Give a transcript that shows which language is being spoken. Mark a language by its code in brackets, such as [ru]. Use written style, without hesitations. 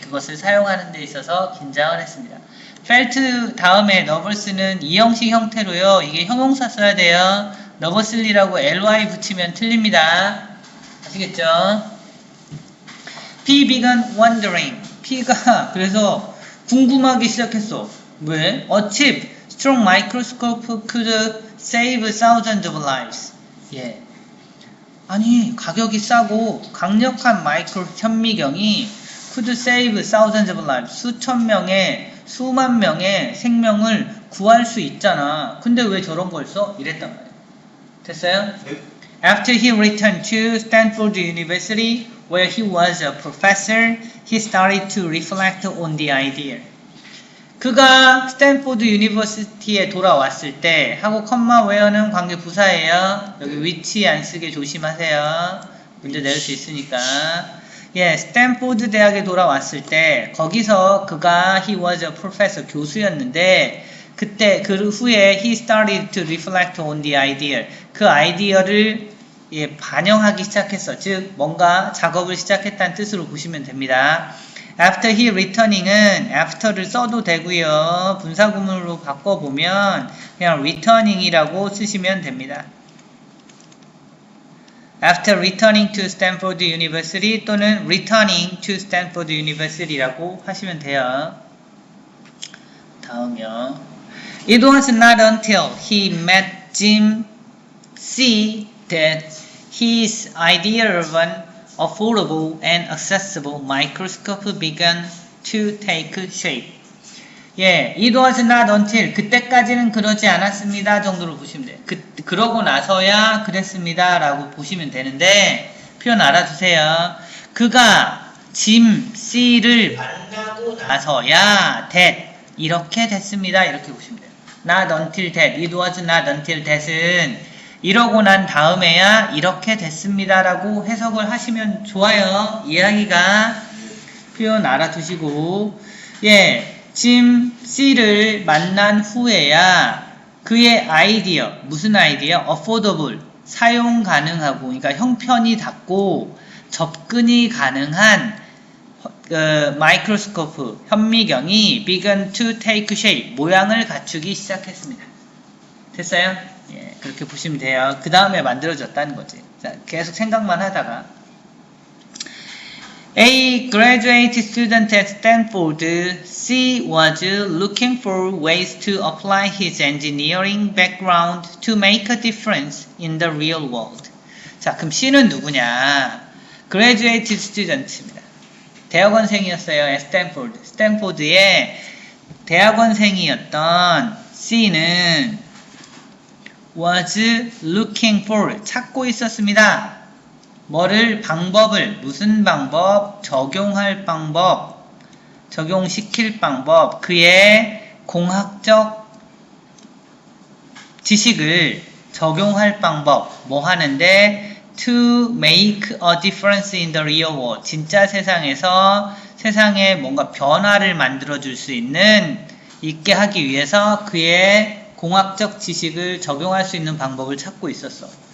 [ko] 그것을 사용하는 데 있어서 긴장을 했습니다. felt 다음에 nervous는 이형식 형태로요. 이게 형용사 써야 돼요. nervously라고 ly 붙이면 틀립니다. 아시겠죠? [en] P began wondering. [ko] P가 그래서 궁금하기 시작했어. 왜? [en] A cheap, strong microscope could save thousands of lives. [ko] 예. 아니 가격이 싸고 강력한 마이크로 현미경이 [en] could save thousands of lives [ko] 수만 명의 생명을 구할 수 있잖아. 근데 왜 저런 걸 써? 이랬단 말이에요. 됐어요? [en] After he returned to Stanford University where he was a professor, he started to reflect on the idea. [ko] 그가 스탠포드 유니버시티에 돌아왔을 때 하고 컴마 웨어는 관계 부사예요. 여기 위치 안 쓰게 조심하세요. 문제 낼 수 있으니까. 예, 스탠포드 대학에 돌아왔을 때 거기서 그가 [en] he was a professor [ko] 교수였는데 그때 그 후에 [en] he started to reflect on the idea [ko] 그 아이디어를 예, 반영하기 시작했어. 즉 뭔가 작업을 시작했다는 뜻으로 보시면 됩니다. [en] After he returning은 [ko] after를 써도 되고요. 분사구문으로 바꿔보면 그냥 returning이라고 쓰시면 됩니다. [en] After returning to Stanford University [ko] 또는 [en] returning to Stanford University라고 [ko] 하시면 돼요. 다음이요. [en] It was not until he met Jim C. that his idea of an affordable and accessible microscope began to take shape. [ko] 예, [en] it was not until [ko] 그때까지는 그러지 않았습니다 정도로 보시면 돼요. 그러고 나서야 그랬습니다 라고 보시면 되는데 표현 알아두세요. 그가 짐 C를 만나고 나서야 that 이렇게 됐습니다 이렇게 보시면 돼요. [en] Not until that, it was not until [ko] that은 이러고 난 다음에야 이렇게 됐습니다 라고 해석을 하시면 좋아요. 이야기가 표현 알아두시고 예, 짐 C를 만난 후에야 그의 아이디어, 무슨 아이디어? affordable, 사용 가능하고 그러니까 형편이 닿고 접근이 가능한 마이크로스코프, 현미경이 [en] began to take shape, [ko] 모양을 갖추기 시작했습니다. 됐어요? 예, 그렇게 보시면 돼요. 그 다음에 만들어졌다는 거지. 자, 계속 생각만 하다가 [en] A graduate student at Stanford, C was looking for ways to apply his engineering background to make a difference in the real world. [ko] 자, 그럼 C는 누구냐? [en] graduate student입니다. [ko] 대학원생이었어요. 스탠포드의 대학원생이었던 C는 [en] was looking for [ko] 찾고 있었습니다. 뭐를 방법을 무슨 방법 적용할 방법 적용시킬 방법 그의 공학적 지식을 적용할 방법 뭐 하는데 [en] to make a difference in the real world [ko] 진짜 세상에서 세상에 뭔가 변화를 만들어 줄 수 있게 하기 위해서 그의 공학적 지식을 적용할 수 있는 방법을 찾고 있었어.